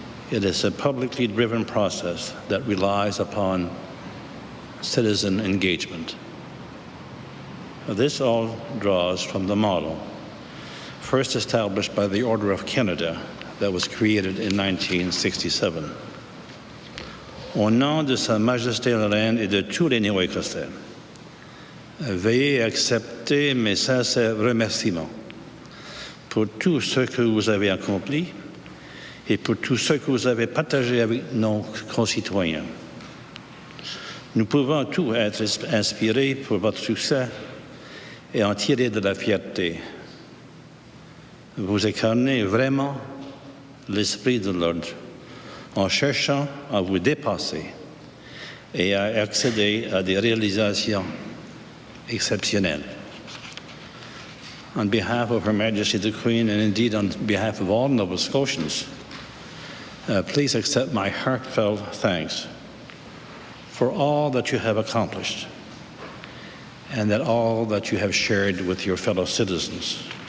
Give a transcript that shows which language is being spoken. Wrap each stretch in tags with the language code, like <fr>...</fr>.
<en>It is a publicly driven process that relies upon citizen engagement. This all draws from the model first established by the Order of Canada that was created in 1967.</en> <fr>Au nom de Sa Majesté la Reine et de tous les néo-écossais, veuillez accepter mes sincères remerciements pour tout ce que vous avez accompli et pour tout ce que vous avez partagé avec nos concitoyens. Nous pouvons tous être inspirés pour votre succès et en tirer de la fierté. Vous incarnez vraiment l'esprit de l'ordre en cherchant à vous dépasser et à accéder à des réalisations exceptionnelles.</fr> <en>On behalf of Her Majesty the Queen, and indeed on behalf of all Nova Scotians, please accept my heartfelt thanks for all that you have accomplished and that all that you have shared with your fellow citizens.</en>